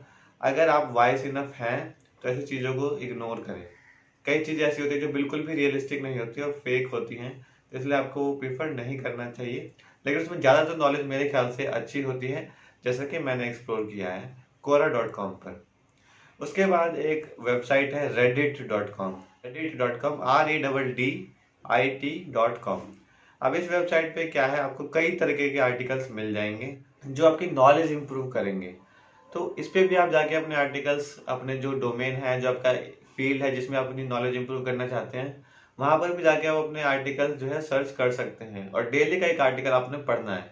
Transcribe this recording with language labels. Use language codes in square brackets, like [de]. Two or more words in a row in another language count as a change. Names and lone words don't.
[hi] अगर आप [en] wise enough [hi] हैं तो ऐसी चीज़ों को इग्नोर करें। कई चीज़ें ऐसी होती है जो बिल्कुल भी रियलिस्टिक नहीं होती और फेक होती हैं, तो इसलिए आपको वो प्रीफर नहीं करना चाहिए। लेकिन उसमें ज़्यादातर नॉलेज मेरे ख्याल से अच्छी होती है, जैसा कि मैंने एक्सप्लोर किया है quora.com पर। उसके बाद एक वेबसाइट है reddit.com, reddit.com REDDIT.com। अब इस वेबसाइट पे क्या है, आपको कई तरीके के आर्टिकल्स मिल जाएंगे जो आपकी नॉलेज इंप्रूव करेंगे। तो इस पे भी आप जाके अपने आर्टिकल्स, अपने जो डोमेन है, जो आपका फील्ड है जिसमें आप अपनी नॉलेज इंप्रूव करना चाहते हैं, वहां पर भी जाके आप अपने आर्टिकल जो है सर्च कर सकते हैं और डेली का एक आर्टिकल आपने पढ़ना है।